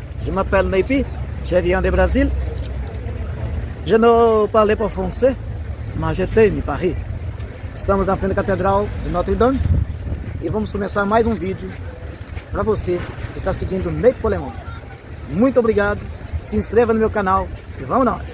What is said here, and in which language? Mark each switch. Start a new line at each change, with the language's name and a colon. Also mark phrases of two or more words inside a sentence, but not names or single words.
French: Je m'appelle Neipi, je viens de Brasil. Je ne parle pas français, mas je t'aime Paris.
Portuguese: Estamos na frente da Catedral de Notre Dame e vamos começar mais um vídeo para você que está seguindo Neipi Polemonte. Muito obrigado, se inscreva no meu canal e vamos nós.